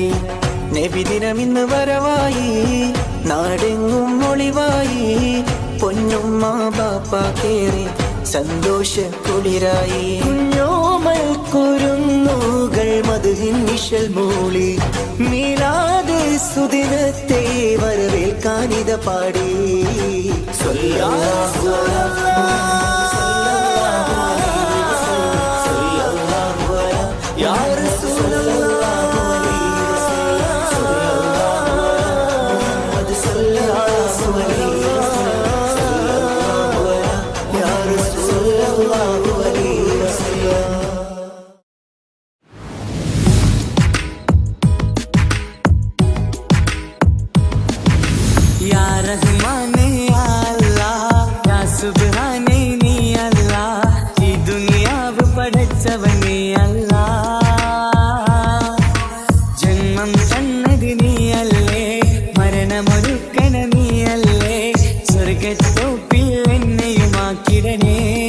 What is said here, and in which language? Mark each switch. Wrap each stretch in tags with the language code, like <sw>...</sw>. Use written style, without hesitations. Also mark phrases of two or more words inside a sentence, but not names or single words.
<ml>നബിദിനമിന്ന് വരവായി നാടെങ്ങും ഒളിവായി പൊന്നുമ്മ ബാപ്പാക്കേറെ സന്തോഷക്കുളിരായി കുഞ്ഞോമൽ കുരുന്നുകൾ മധുഹിൻ നിശൽ മൂളി മീലാദ് സുദിനത്തെ വരവേൽക്കാനിത പാടി</ml> <ar>صلى الله على صلى الله على يا رسول الله محمد صلى الله عليه يا رحمان يا الله يا سبحان</ar> <ml>നീ അല്ലാഹ് ഈ ദുനിയാവ് പടച്ചവനേ അല്ലാഹ് ജന്മം തന്നത് നീയല്ലേ മരണമൊരുക്കണ നീയല്ലേ സ്വർഗ്ഗത്തോപ്പിൽ എന്നെയുമാക്കിടണേ</ml>